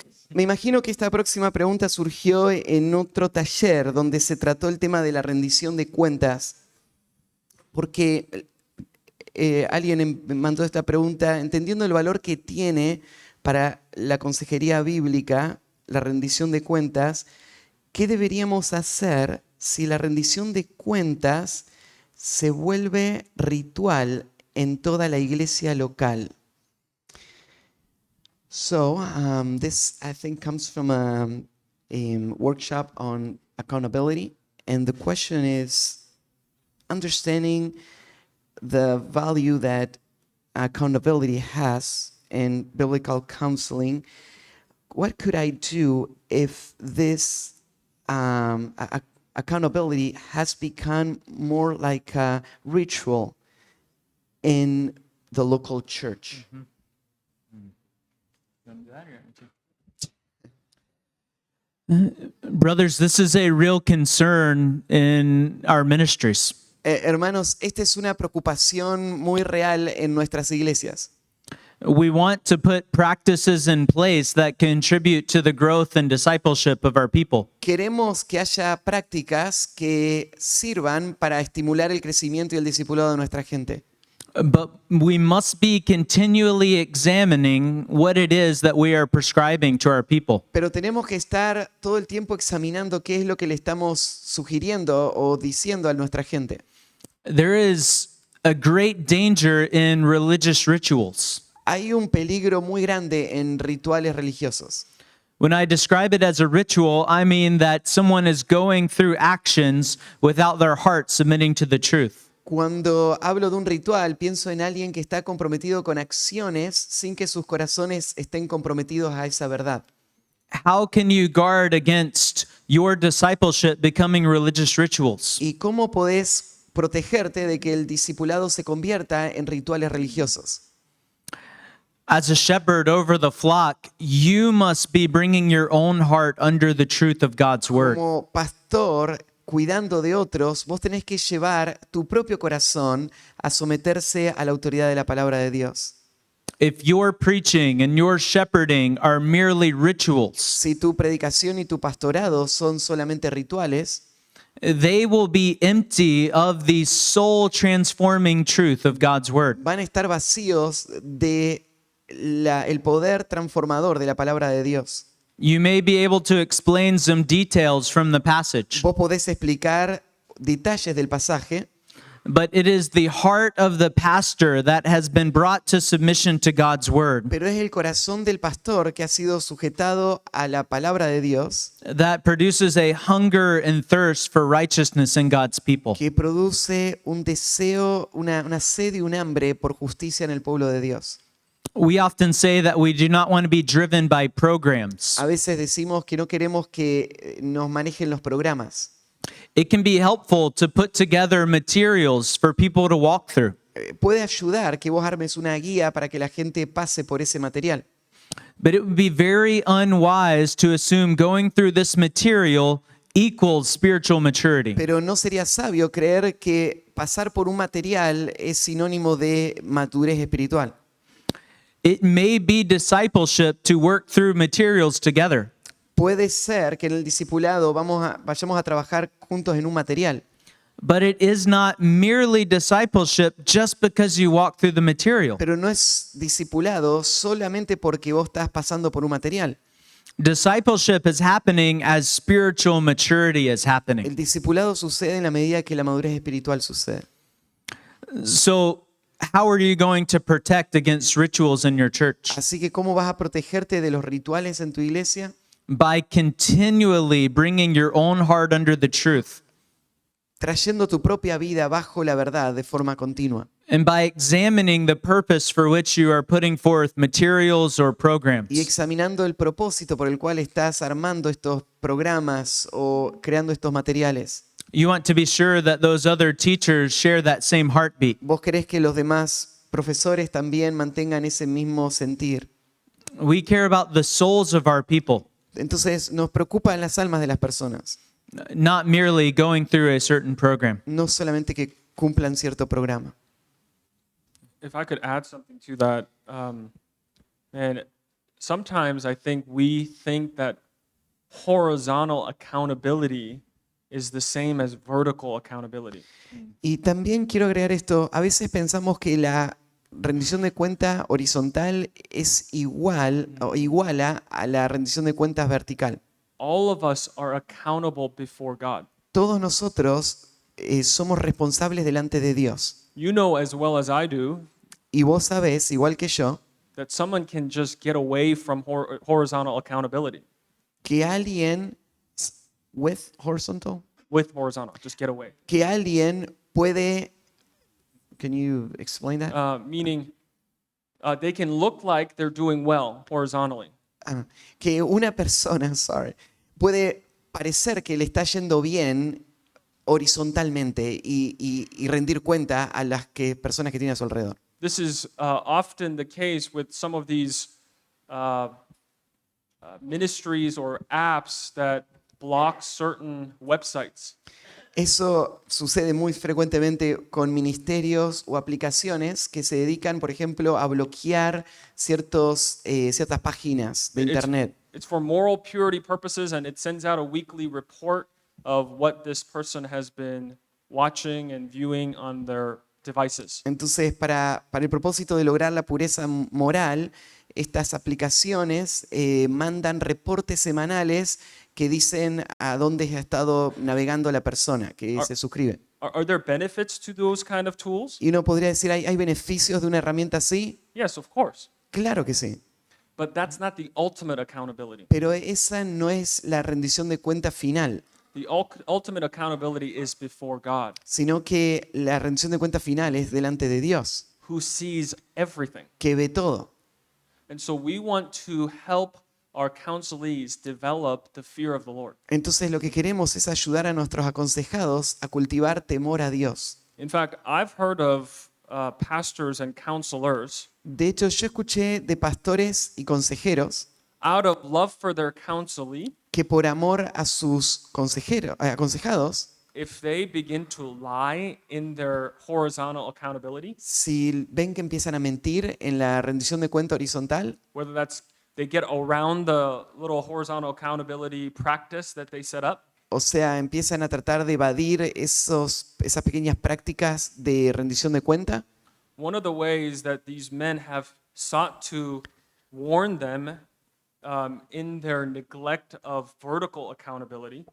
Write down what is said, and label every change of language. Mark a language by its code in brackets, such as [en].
[es] Me imagino que esta próxima pregunta surgió en otro taller donde se trató el tema de la rendición de cuentas, porque alguien me mandó esta pregunta entendiendo el valor que tiene para la consejería bíblica la rendición de cuentas. ¿Qué deberíamos hacer si la rendición de cuentas se vuelve ritual en toda la iglesia local? [en] So this, I think, comes from a workshop on accountability. And the question is understanding the value that accountability has in biblical counseling. What could I do if this accountability has become more like a ritual in the local church? Mm-hmm. Brothers, this is a real concern in our ministries. [es] Hermanos, esta es una preocupación muy real en nuestras iglesias. [en] We want to put practices in place that contribute to the growth and discipleship of our people. [es] Queremos que haya prácticas que sirvan para estimular el crecimiento y el discipulado de nuestra gente. [en] But we must be continually examining what it is that we are prescribing to our people. [es] Pero tenemos que estar todo el tiempo examinando qué es lo que le estamos sugiriendo o diciendo a nuestra gente. [en] There is a great danger in religious rituals. [es] Hay un peligro muy grande en rituales religiosos. [en] When I describe it as a ritual, I mean that someone is going through actions without their heart submitting to the truth. [es] Cuando hablo de un ritual, pienso en alguien que está comprometido con acciones sin que sus corazones estén comprometidos a esa verdad. [en] How can you guard against your discipleship becoming religious rituals? [es] ¿Y cómo podés protegerte de que el discipulado se convierta en rituales religiosos? [en] As a shepherd over the flock, you must be bringing your own heart under the truth of God's word. [es] Como pastor, cuidando de otros, vos tenés que llevar tu propio corazón a someterse a la autoridad de la palabra de Dios. [en] If your preaching and your shepherding are merely rituals, [es] Si tu predicación y tu pastorado son solamente rituales, [en] they will be empty of the soul transforming truth of God's word. [es] van a estar vacíos de el poder transformador de la palabra de Dios. [en] You may be able to explain some details from the passage, [es] Vos podés explicar detalles del pasaje, [en] but it is the heart of the pastor that has been brought to submission to God's word [es] pero es el corazón del pastor que ha sido sujetado a la palabra de Dios [en] that produces a hunger and thirst for righteousness in God's people. [es] que produce un deseo, una sed y un hambre por justicia en el pueblo de Dios. [en] We often say that we do not want to be driven by programs. [es] A veces decimos que no queremos que nos manejen los programas. [en] It can be helpful to put together materials for people to walk through. [es] Puede ayudar que vos armes una guía para que la gente pase por ese material. [en] But it would be very unwise to assume going through this material equals spiritual maturity. [es] Pero no sería sabio creer que pasar por un material es sinónimo de madurez espiritual. [en] It may be discipleship to work through materials together. [es] Puede ser que en el discipulado vayamos a trabajar juntos en un material, [en] But it is not merely discipleship just because you walk through the material. [es] pero no es discipulado solamente porque vos estás pasando por un material. [en] Discipleship is happening as spiritual maturity is [es] El [en] happening. [es] discipulado sucede en la medida que la madurez espiritual sucede. [en] So, how are you going to protect against rituals in your church? [es] Así que ¿cómo vas a protegerte de los rituales en tu iglesia? [en] By continually bringing your own heart under the truth [es] Trayendo tu propia vida bajo la verdad de forma continua [en] and by examining the purpose for which you are putting forth materials or programs. [es] y examinando el propósito por el cual estás armando estos programas o creando estos materiales. [en] You want to be sure that those other teachers share that same heartbeat. [es] ¿Vos querés que los demás profesores también mantengan ese mismo sentir? [en] We care about the souls of our people, [es] Entonces nos preocupan las almas de las personas, [en] not merely going through a certain program. [es] no solamente que cumplan cierto programa. [en] If I could add something to that, and sometimes I think we think that horizontal accountability is the same as vertical accountability. [es] Y también quiero agregar esto, a veces pensamos que la rendición de cuenta horizontal es igual o iguala a la rendición de cuentas vertical. [en] All of us are accountable before God. [es] Todos nosotros somos responsables delante de Dios. [en] You know as well as I do [es] Y vos sabés, igual que yo, [en] that someone can just get away from horizontal accountability [es] que alguien [en] with horizontal, with horizontal, just get away. [es] que alguien puede, [en] can you explain that? Meaning they can look like they're doing well horizontally, [es] Que una persona, sorry, puede parecer que le está yendo bien horizontalmente y rendir cuenta a las personas que tiene a su alrededor. [en] This is often the case with some of these ministries or apps that block certain websites. [es] Eso sucede muy frecuentemente con ministerios o aplicaciones que se dedican, por ejemplo, a bloquear ciertas páginas de [en] It's, [es] Internet. [en] it's for moral purity purposes, and it sends out a weekly report of what this person has been watching and viewing on their devices. [es] Entonces, para el propósito de lograr la pureza moral, estas aplicaciones mandan reportes semanales que dicen a dónde ha estado navegando la persona que se suscribe. [en] Are there benefits to those kind of tools? [es] Y uno podría decir, ¿hay beneficios de una herramienta así? [en] Yes, of course. [es] Claro que sí. [en] But that's not the ultimate accountability. [es] Pero esa no es la rendición de cuenta final, [en] The ultimate accountability is before God, [es] sino que la rendición de cuenta final es delante de Dios, [en] who sees everything. [es] que ve todo. [en] And so we want to help our counselees develop the fear of the Lord. [es] Entonces lo que queremos es ayudar a nuestros aconsejados a cultivar temor a Dios. [en] In fact, I've heard of pastors and counselors, [es] De hecho, yo escuché de pastores y consejeros [en] out of love for their counselee, [es] que por amor a sus aconsejados, [en] if they begin to lie in their horizontal accountability, [es] si ven que empiezan a mentir en la rendición de cuenta horizontal, [en] whether that's they get around the little horizontal accountability practice that they set up, [es] o sea, empiezan a tratar de evadir esas pequeñas prácticas de rendición de cuenta, [en] one of the ways that these men have sought to warn them in their neglect of vertical accountability